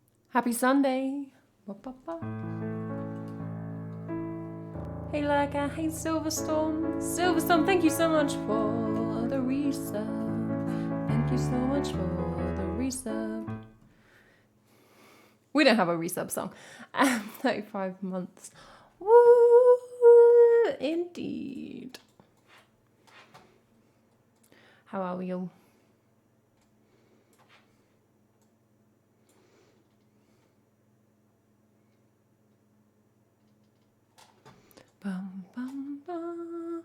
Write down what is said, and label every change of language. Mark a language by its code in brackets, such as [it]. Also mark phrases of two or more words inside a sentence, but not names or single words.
[en] Happy Sunday. Ba, ba, ba. Hey Lurker, hey Silverstorm. Silverstorm, thank you so much for the resub. Thank you so much for the resub. We don't have a resub song. 35 months. Woo, indeed. How are we all? Bum, bum, bum.